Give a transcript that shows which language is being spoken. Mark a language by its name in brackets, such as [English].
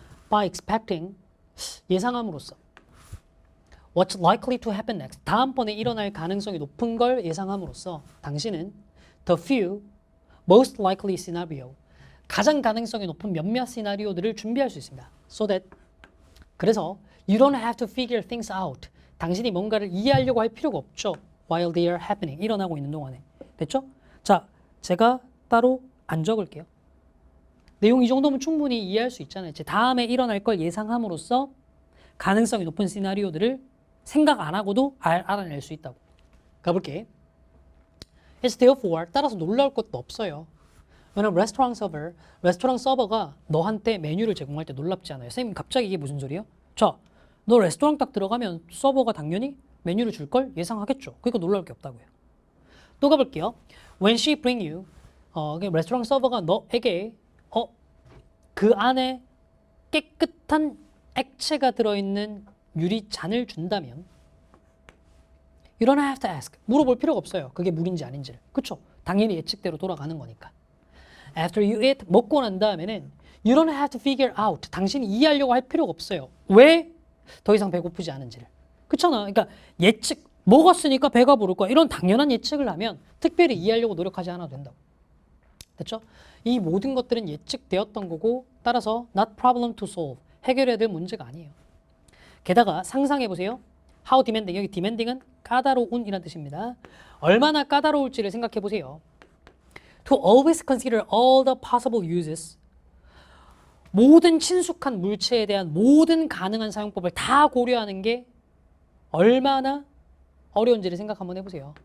[English] By expecting [Korean] 예상함으로써 [English] What's likely to happen next? [Korean] 다음번에 일어날 가능성이 높은 걸 예상함으로써 당신은 [English] the few most likely scenario [Korean] 가장 가능성이 높은 몇몇 시나리오들을 준비할 수 있습니다. [English] So that [Korean] 그래서 [English] you don't have to figure things out. [Korean] 당신이 뭔가를 이해하려고 할 필요가 없죠. [English] While they are happening. [Korean] 일어나고 있는 동안에. 됐죠? 자, 제가 따로 안 적을게요. 내용 이 정도면 충분히 이해할 수 있잖아요. 이제 다음에 일어날 걸 예상함으로써 가능성이 높은 시나리오들을 생각 안 하고도 알아낼 수 있다고. 가볼게. [English] It's therefore [Korean] 따라서 놀라울 것도 없어요. 왜냐면 레스토랑 서버가 너한테 메뉴를 제공할 때 놀랍지 않아요. 선생님 갑자기 이게 무슨 소리예요? 자, 너 레스토랑 딱 들어가면 서버가 당연히 메뉴를 줄 걸 예상하겠죠. 그러니까 놀라울 게 없다고요. 또 가볼게요. [English] When she bring you [Korean] 레스토랑 서버가 너에게 그 안에 깨끗한 액체가 들어있는 유리잔을 준다면 [English] You don't have to ask. [Korean] 물어볼 필요가 없어요. 그게 물인지 아닌지를. 그쵸? 당연히 예측대로 돌아가는 거니까. [English] After you eat, [Korean] 먹고 난 다음에는 [English] You don't have to figure out. [Korean] 당신이 이해하려고 할 필요가 없어요. 왜? 더 이상 배고프지 않은지를. 그렇잖아. 그러니까 예측, 먹었으니까 배가 부를 거야. 이런 당연한 예측을 하면 특별히 이해하려고 노력하지 않아도 된다고. 됐죠? 이 모든 것들은 예측되었던 거고 따라서 [English] not problem to solve. [Korean] 해결해야 될 문제가 아니에요. 게다가 상상해 보세요. [English] How demanding. [Korean] 여기 demanding은 까다로운이라는 뜻입니다. 얼마나 까다로울지를 생각해 보세요. [English] To always consider all the possible uses. [Korean] 모든 친숙한 물체에 대한 모든 가능한 사용법을 다 고려하는 게 얼마나 어려운지를 생각 한번 해보세요.